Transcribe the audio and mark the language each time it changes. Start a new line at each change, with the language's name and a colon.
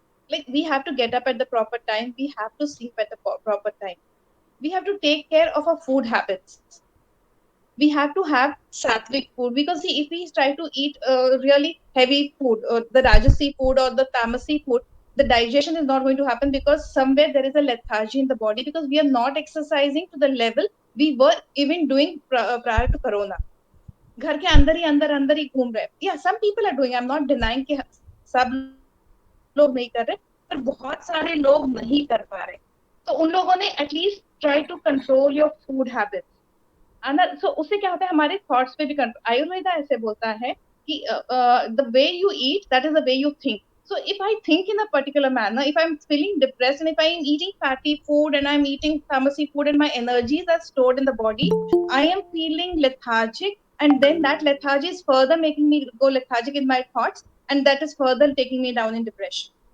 English: Like, we have to get up at the proper time, we have to sleep at the proper time, we have to take care of our food habits, we have to have sattvic food. Because see, if we try to eat really heavy food, or the rajasi food or the tamasi food, the digestion is not going to happen, because somewhere there is a lethargy in the body, because we are not exercising to the level we were even doing prior to corona.
Hindi: घर के अंदर ही अंदर ही घूम रहे.
English: Yeah, some people are doing, I'm not denying
Hindi: कि सब लोग नहीं कर रहे, पर बहुत सारे लोग नहीं कर पा रहे. तो उन लोगों ने
English: At least try to control your food habits.
Hindi: सो उससे क्या होता है, हमारे थॉट्स पे भी कंट्रोल. आयुर्वेदा ऐसे बोलता है कि
English: the way you eat, that is the way you think. So if I think in a particular manner, if I'm feeling depressed and if I'm eating fatty food and I'm eating tamasi food and my energies are stored in the body, I am feeling lethargic, and then that lethargy is further making me go lethargic in my thoughts, and that is further taking me down in depression.